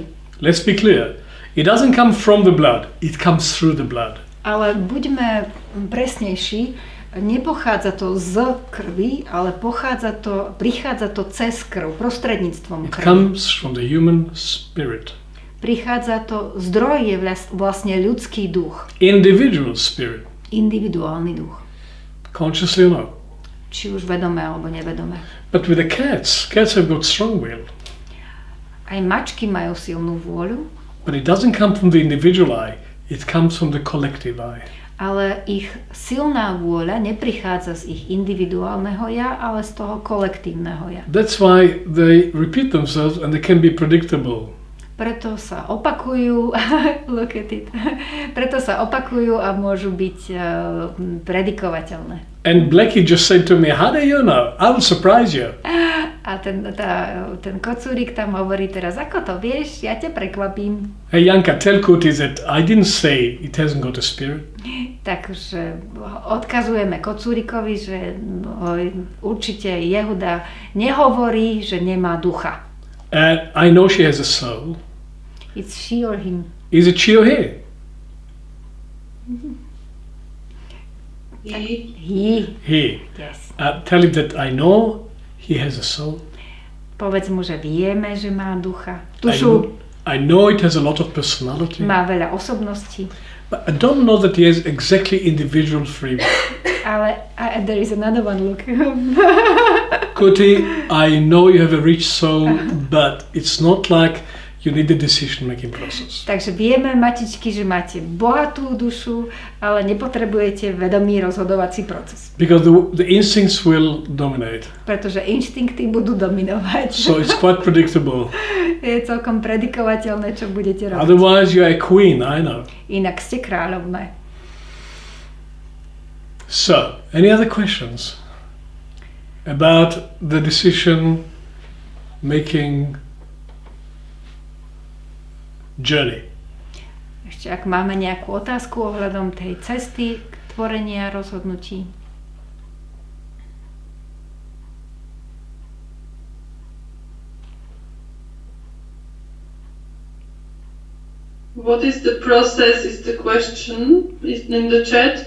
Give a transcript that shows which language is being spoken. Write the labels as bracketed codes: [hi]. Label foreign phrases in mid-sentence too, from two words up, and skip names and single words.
[en] Let's be clear. It doesn't come from the blood, it comes through the blood. [sk] Ale buďme presnejší, nepochádza to z krvi, ale prichádza to cez krv, prostredníctvom [en] It [sk] krvi. [en] comes from the human spirit. [sk] Prichádza to, zdroj je vlastne ľudský duch, [en] Individual spirit. [sk] individuálny duch, [en] Consciously or not. [sk] či už vedomé alebo nevedomé. [en] But with the cats have got strong will. [sk] Aj mačky majú silnú vôľu, [en] But it doesn't come from the individual eye, it comes from the collective eye. [sk] ale ich silná vôľa neprichádza z ich individuálneho ja, ale z toho kolektívneho ja. [en] That's why they repeat themselves and they can be predictable. [sk] Preto sa opakujú, [en] look at it, [sk] preto sa opakujú a môžu byť predikovateľné. [en] And Blackie just said to me, how do you know? I will surprise you. [sk] A ten kocúrik tam hovorí teraz, ako to vieš, ja ťa prekvapím. [en] Hey Janka, tell Kuti that I didn't say it hasn't got a spirit. [sk] Takže odkazujeme kocúrikovi, že určite Yehuda nehovorí, že nemá ducha. [en] And I know she has a soul. It's she or him. Is it she or he? He. He. Yes. Tell him that I know he has a soul. [sk] Povedz mu, že vieme, že má ducha. Dušu. [en] I know it has a lot of personality. [sk] Má veľa osobností. [en] But I don't know that he has exactly individual free will. Ale there is another one, look. Kuti, I know you have a rich soul, but it's not like you need a decision-making process. [sk] Takže vieme, matičky, že máte bohatú dušu, ale nepotrebujete vedomý rozhodovací proces. [en] Because the instincts will dominate. [sk] Pretože inštinkty budú dominovať. [en] So it's quite predictable. [sk] Je celkom predikovateľné, čo budete robiť. [en] Otherwise you're a queen, I know. [sk] Inak ste kráľovné. [en] So, any other questions about the decision-making journey? [sk] Ešte ak máme nejakú otázku ohľadom tej cesty k tvorenia rozhodnutí. [en] What is the process is the question in the chat.